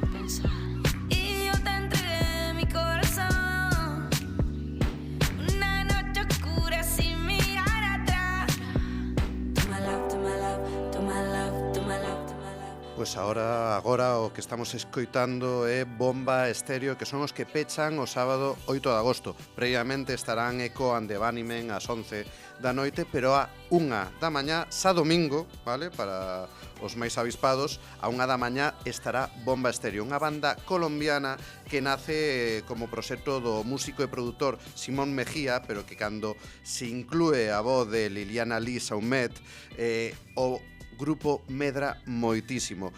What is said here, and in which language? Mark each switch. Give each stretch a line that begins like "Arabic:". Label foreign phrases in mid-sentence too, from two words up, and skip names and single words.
Spanish: Y yo te entregué mi corazón, una noche oscura sin mirar atrás. Toma love, toma love, toma love, toma love, toma love.
Galician: Pois agora o que estamos escoitando é Bomba Estéreo, que son os que pechan o sábado 8 de agosto. Previamente estarán Echo and the Bunnymen ás 11 da noite, pero a 1 da mañá, xa domingo, vale, para os máis avispados, a 1 da mañá estará Bomba Estéreo, unha banda colombiana que nace como proxecto do músico e produtor Simón Mejía, pero que cando se inclúe a voz de Liliana Lee Saumet, o grupo medra moitísimo.